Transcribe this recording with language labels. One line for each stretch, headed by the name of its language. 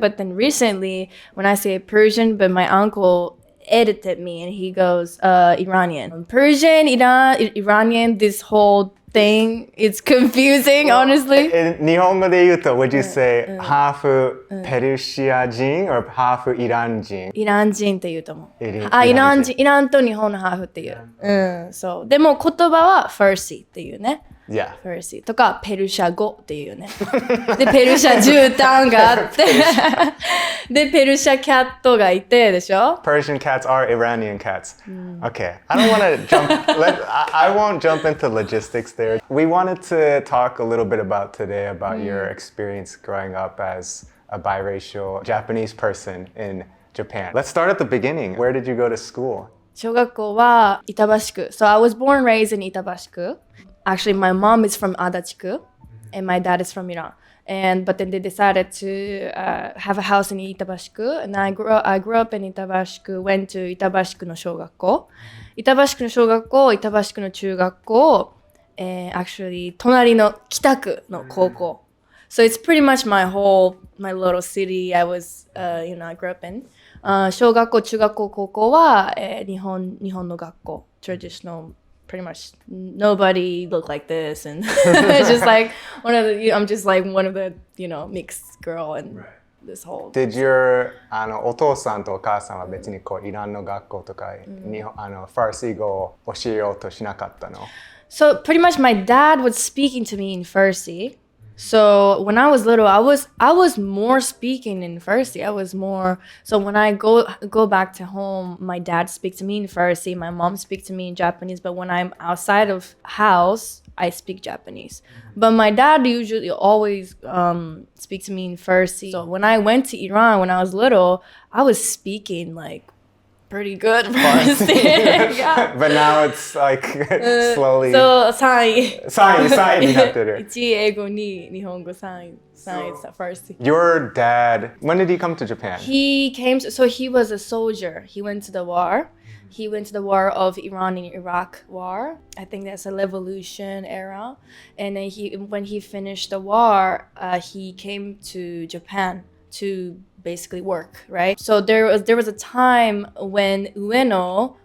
English: But then recently, when I say Persian, but my uncle edited me and he goes Iranian. Persian, Iranian, this whole thing, it's confusing, honestly. In
Japanese: 日本語で言うと,
English: would you say half Persian 人 or half Iran 人?
Japanese: イラン人って言うと思う。イランと日本のハーフっていう。そう。でも言葉は Farsi っていうね。
English: Yeah.
Japanese: Farsi とかペルシャ語っていうね。で、ペルシャ絨毯があって、で、ペルシャキャットがいてでしょ
English: Persian cats are Iranian cats. Okay. I don't want to jump, I won't jump into logistics there. We wanted to talk a little bit about your experience growing up as a biracial Japanese person in Japan. Let's start at the beginning. Where did you go to school?
Japanese: 小学校は板橋区。
English: So I was born and raised in 板橋区. Actually, my mom is from Adachiku and my dad is from Iran. But then they decided to have a house in Itabashiku, and I grew up in Itabashiku, went to
Japanese: Itabashiku no 小学校. Itabashiku no 小学校, Itabashiku no 中学校,
English: and actually
Japanese: 隣の北区の高校.
English: So it's pretty much my little city I was, I grew up in.
Japanese: 小学校、中学校、高校は日本の学校, traditional.
English: Pretty much nobody looked like this, and it's just like I'm just like one of the mixed girl and this whole. Did your
Japanese: お父さんとお母さんは別にイランの学校とかFarsi 語を教えようとしなかったの?
English: So pretty much my dad was speaking to me in Farsi. So when I was little, I was more speaking in Farsi. I was more. So when I go back to home, my dad speaks to me in Farsi. My mom speaks to me in Japanese. But when I'm outside of house, I speak Japanese. But my dad usually always speaks to me in Farsi. So when I went to Iran when I was little, I was speaking like pretty good Farsi. Yeah. But now it's like slowly. So
Japanese: 3位になってる。 1英語2日本語3位 Farsi.
English: Your dad, when did he come to Japan? He was a soldier. He went to the war. He went to the war of Iran and Iraq war. I think that's a revolution era. And then when he finished the war, he came to Japan to basically work, right? So there was a time when Ueno